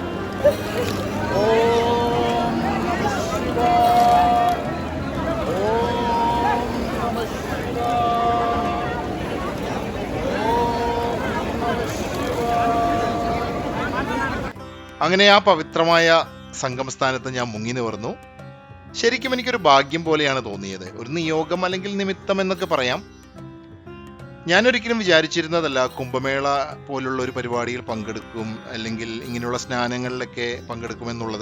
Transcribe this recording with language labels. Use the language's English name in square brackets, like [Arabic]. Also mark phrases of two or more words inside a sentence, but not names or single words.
[Sanskrit] ओम नमः शिवाय, ओम नमः शिवाय, ओम नमः शिवाय। [Malayalam] അങ്ങനെ ആ പവിത്രമായ സംഗമസ്ഥാനത്ത് ഞാൻ മുങ്ങി നിവർന്നു. ശരിക്കും എനിക്കൊരു ഭാഗ്യം പോലെയാണ് തോന്നിയത്, ഒരു നിയോഗം അല്ലെങ്കിൽ നിമിത്തം എന്നൊക്കെ പറയാം. ഞാനൊരിക്കലും വിചാരിച്ചിരുന്നതല്ല കുംഭമേള പോലുള്ള ഒരു പരിപാടിയിൽ പങ്കെടുക്കും, അല്ലെങ്കിൽ ഇങ്ങനെയുള്ള സ്നാനങ്ങളിലൊക്കെ പങ്കെടുക്കുമെന്നുള്ളത്.